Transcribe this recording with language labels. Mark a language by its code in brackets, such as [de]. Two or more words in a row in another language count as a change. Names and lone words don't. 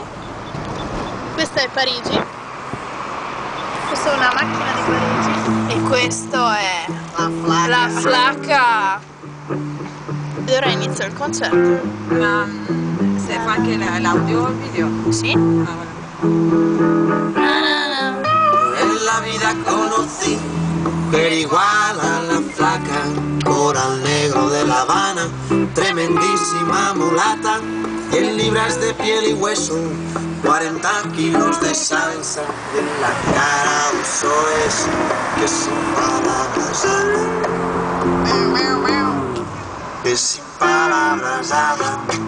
[it] Questa è Parigi. Questa è una macchina di Parigi. E questo è la flacca. Ed ora inizia il concerto. Ma se fa anche l'audio o il video? Sì? [es] En la vida conocí pero igual a la flaca, coral negro de La Habana, tremendísima mulata, 100 libras de piel y hueso, 40 kilos de salsa, y en la cara uso eso que sin palabras habla, que sin palabras habla.